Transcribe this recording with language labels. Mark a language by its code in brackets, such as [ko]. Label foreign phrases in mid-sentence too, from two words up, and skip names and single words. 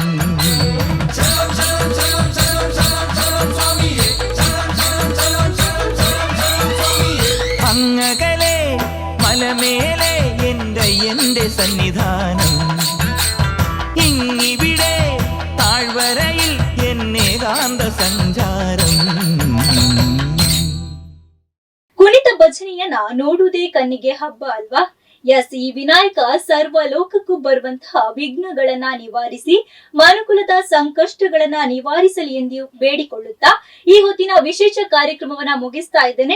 [ml] അങ്ങകലെ മലമേലെ എന്റെ സന്നിധാനം. ഇങ്ങിവിടെ താഴ്വരയിൽ എന്നേകാന്ത സഞ്ചാരം. [kn] ಕುಣಿತ ಭಜನೆಯನ್ನ ನೋಡುವುದೇ ಕಣ್ಣಿಗೆ ಹಬ್ಬ ಅಲ್ವಾ? ಎಸ್, ಈ ವಿನಾಯಕ ಸರ್ವ ಲೋಕಕ್ಕೂ ಬರುವಂತಹ ವಿಘ್ನಗಳನ್ನ ನಿವಾರಿಸಿ ಮನುಕುಲದ ಸಂಕಷ್ಟಗಳನ್ನ ನಿವಾರಿಸಲಿ ಎಂದು ಬೇಡಿಕೊಳ್ಳುತ್ತಾ ಈ ಹೊತ್ತಿನ ವಿಶೇಷ ಕಾರ್ಯಕ್ರಮವನ್ನ ಮುಗಿಸ್ತಾ ಇದ್ದೇನೆ.